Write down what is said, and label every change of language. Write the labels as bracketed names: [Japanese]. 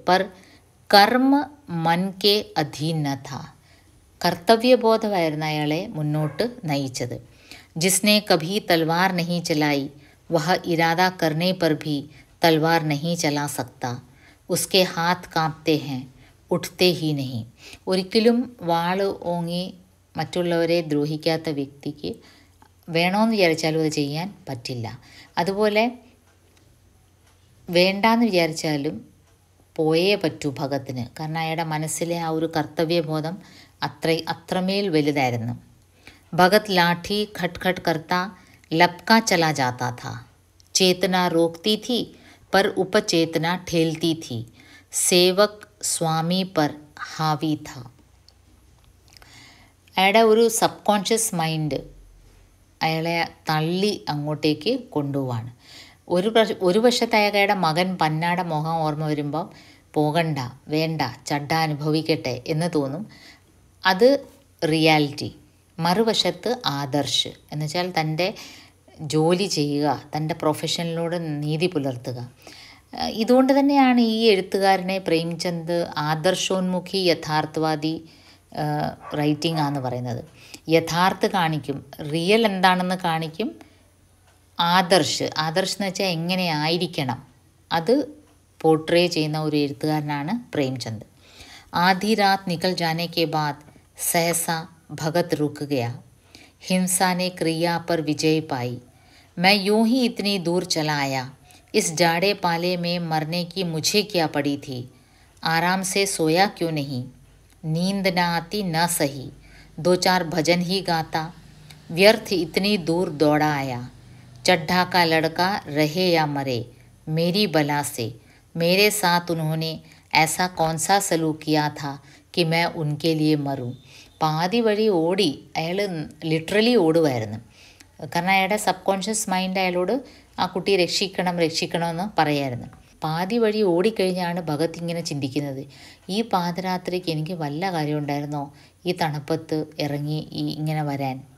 [Hindi] പർ കർമ്മ മൻ കെ അധീനത, [Malayalam] കർത്തവ്യബോധമായിരുന്നു അയാളെ മുന്നോട്ട് നയിച്ചത്. [Hindi] ജിസ്നെ കഭി തൽവാർ നഹീ ചലായി वह इरादा करने पर भी तलवार नहीं चला सकता. उसके हाथ कांपते हैं, उठते ही नहीं. [Malayalam] ഒരിക്കലും വാള് ഓങ്ങി മറ്റുള്ളവരെ ദ്രോഹിക്കാത്ത വ്യക്തിക്ക് വേണമെന്ന് വിചാരിച്ചാലും അത് ചെയ്യാൻ പറ്റില്ല. അതുപോലെ വേണ്ടാന്ന് വിചാരിച്ചാലും പോയേ പറ്റൂ ഭഗത്തിന്. കാരണം അയാളുടെ മനസ്സിലെ ആ ഒരു കർത്തവ്യബോധം അത്രമേൽ വലുതായിരുന്നു. ഭഗത് [Hindi] ലാഠി ഖട്ട് ഖട്ട് കർത്ത लपका चला जाता था। चेतना रोकती थी पर उपचेतना ठेलती थी। सेवक स्वामी पर हावी था. [Malayalam] അയാളുടെ ഒരു സബ് കോൺഷ്യസ് മൈൻഡ് അയാളെ തള്ളി അങ്ങോട്ടേക്ക് കൊണ്ടുപോവാണ്. ഒരു വശത്ത് അയാളുടെ മകൻ പന്നാട മുഖം ഓർമ്മ വരുമ്പോൾ പോകണ്ട, വേണ്ട, ചഡ്ഡ അനുഭവിക്കട്ടെ എന്ന് തോന്നും. അത് റിയാലിറ്റി. മറുവശത്ത് ആദർശ് എന്ന് വെച്ചാൽ തൻ്റെ ജോലി ചെയ്യുക, തൻ്റെ പ്രൊഫഷനിലൂടെ നീതി പുലർത്തുക. ഇതുകൊണ്ട് തന്നെയാണ് ഈ എഴുത്തുകാരനെ പ്രേംചന്ദ് ആദർശോന്മുഖി യഥാർത്ഥവാദി റൈറ്റിംഗ് ആണെന്ന് പറയുന്നത്. യഥാർത്ഥ കാണിക്കും, റിയൽ എന്താണെന്ന് കാണിക്കും. ആദർശ് എന്ന് വെച്ചാൽ എങ്ങനെ ആയിരിക്കണം അത് പോർട്രേ ചെയ്യുന്ന ഒരു എഴുത്തുകാരനാണ് പ്രേംചന്ദ്. [Hindi] ആधी रात निकल जाने के बाद सहसा भगत रुक गया. हिंसा ने क्रिया पर विजय पाई. मैं यूं ही इतनी दूर चला आया. इस जाड़े पाले में मरने की मुझे क्या पड़ी थी. आराम से सोया क्यों नहीं. नींद न आती न सही. 2-4 भजन ही गाता. व्यर्थ इतनी दूर दौड़ा आया. चड्ढा का लड़का रहे या मरे मेरी बला से. मेरे साथ उन्होंने ऐसा कौन सा सलूक किया था कि मैं उनके लिए मरूं. [Malayalam] പാതി വഴി ഓടി. അയാൾ ലിറ്ററലി ഓടുമായിരുന്നു. കാരണം അയാളുടെ സബ് കോൺഷ്യസ് മൈൻഡ് അയാളോട് ആ കുട്ടിയെ രക്ഷിക്കണമെന്ന് പറയായിരുന്നു. പാതി വഴി ഓടിക്കഴിഞ്ഞാണ് ഭഗത് ഇങ്ങനെ ചിന്തിക്കുന്നത്, ഈ പാതിരാത്രിക്ക് എനിക്ക് വല്ല കാര്യമുണ്ടായിരുന്നോ ഈ തണുപ്പത്ത് ഇറങ്ങി ഇങ്ങനെ വരാൻ.